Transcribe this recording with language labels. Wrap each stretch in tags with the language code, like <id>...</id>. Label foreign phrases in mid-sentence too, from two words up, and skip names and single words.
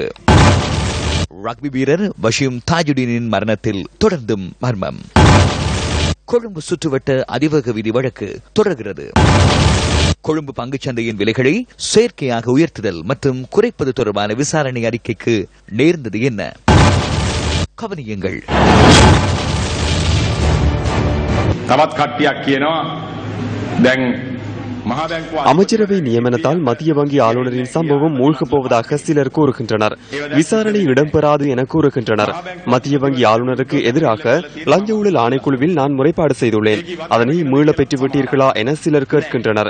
<ta>ரக்பி வீரர் வஷீம் தாஜுடீனின் மரணத்தில் தொடர்ந்தும் மர்மம். கொழும்பு சுற்றுவட்ட அதிவேக வீதி வழக்கு தொடர்கிறது. கொழும்பு பங்குச்சந்தையின் விலைகளை செயற்கையாக உயர்த்துதல் மற்றும் குறைப்பது தொடர்பான விசாரணை அறிக்கைக்கு நேர்ந்தது என்ன? கவனியுங்கள்.</ta> <si>තවත් කට්ටියක් කියනවා දැන්</si> <ta>அமைச்சரவை நியமனத்தால் மத்திய வங்கி ஆளுநரின் சம்பவம் மூழ்கப் போவதாக சிலர் கூறுகின்றனர். விசாரணை இடம்பெறாது என கூறுகின்றனர். மத்திய வங்கி ஆளுநருக்கு எதிராக லஞ்ச ஊழல் ஆணைக்குழுவில் நான் முறைப்பாடு செய்துள்ளேன். அதனை மீள பெற்றுவிட்டீர்களா என சிலர் கேட்கின்றனர்.</ta>